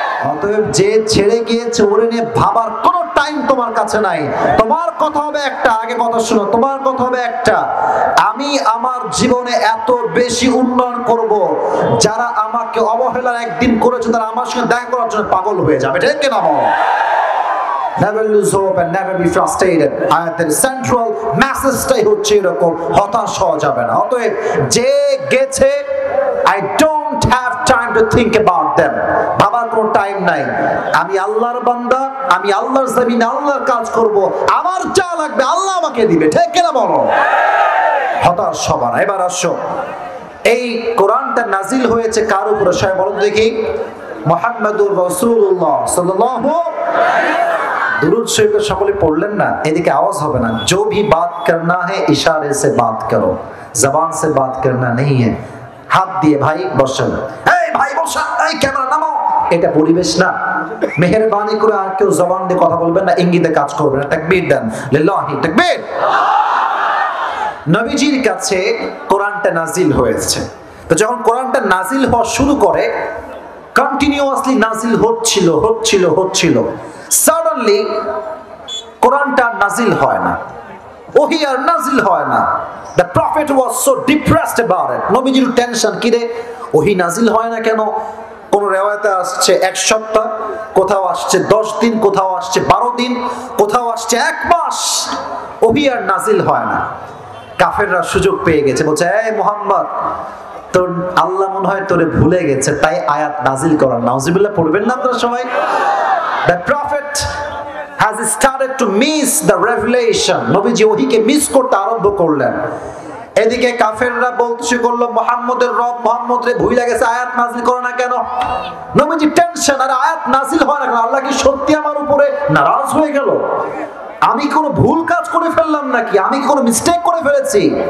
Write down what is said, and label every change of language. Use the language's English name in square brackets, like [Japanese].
[Bangla] অতএব যে ছেড়ে গিয়েছে ওরে নিয়ে ভাবার কোনো টাইম তোমার কাছে নাই। তোমার কথা হবে একটা, আগে কথা শুনো, তোমার কথা হবে একটা, আমি আমার জীবনে এত বেশি উন্নয়ন করব, যারা আমাকে অবহেলার একদিন করেছে তারা আমার সঙ্গে দেখা করার জন্য পাগল হয়ে যাবে। ঠিক কিনা বল? [English] Never lose hope and never be frustrated. [Bangla] আয়াতের সেন্ট্রাল মেসেজটাই হচ্ছে এরকম, হতাশ হওয়া যাবে না। অতএব যে গেছে, [English] I don't have time to think about them. [Bangla] ভাবার কোনো টাইম নাই। আমি আল্লাহর বান্দা, আমি আল্লাহর জমিনে আল্লাহর কাজ করব, আমার যা লাগবে আল্লাহ আমাকে দিবে। ঠিক কিনা বলো? হতাশ হবা না। এবার আসো, এই কোরআনটা নাজিল হয়েছে কার উপরে? সবাই বলুন দেখি। মুহাম্মাদুর রাসূলুল্লাহ সাল্লাল্লাহু दुरूद शरीफ সকলে পড়লেন না? এদিকে আওয়াজ হবে না। [Hindi] जो भी बात करना है इशारे से बात करो, जबान से बात करना नहीं है। [Bangla] হাত দিয়ে ভাই বসেন, এই ভাই বসেন, এই ক্যামেরা নামাও। এটা পরিবেশ না। মেহেরবানি করে আর কেউ জবান দিয়ে কথা বলবেন না, ইঙ্গিতে কাজ করবেন না। তাকবীর দেন, লিল্লাহি তাকবীর। নবীজির কাছে কোরআনটা নাজিল হয়েছে। তো যখন কোরআনটা নাজিল হওয়া শুরু করে, কন্টিনিউয়াসলি নাজিল হচ্ছিল। সাডেনলি কোরআনটা নাজিল হয় না, ওহী আর নাজিল হয় না। [English] The prophet was so depressed about it. [Bangla] নবীজির টেনশন, কি রে ওহী নাজিল হয় না কেন? কোন রিওয়ায়াতে আসছে 1 সপ্তাহ, কোথাও আসছে 10 দিন, কোথাও আসছে 12 দিন, কোথাও আসছে 1 মাস, ওহী আর নাজিল হয় না। কাফেররা সুযোগ পেয়ে গেছে, বলছে এই মুহাম্মদ, তোর আল্লাহ মনে হয় তোরে ভুলে গেছে, তাই আয়াত নাজিল করার। নাউজুবিল্লাহ পড়বেন না আপনারা সবাই? [English] The prophet has started to miss the revelation. [Bangla] নবীজি ওহীকে মিস করতে আরম্ভ করলেন। এদিকে কাফেররা বলতে করলো, মুহাম্মদের রব মুহাম্মদ রে ভুলে গেছে, আয়াত নাজিল করে না কেন? নবীজি টেনশন, আর আয়াত নাজিল হয় না কেন? আল্লাহ কি সত্যি আমার উপরে নারাজ হয়ে গেল? আমি কোনো ভুল কাজ করে ফেললাম নাকি? আমি কি কোনো মিস্টেক করে ফেলেছি?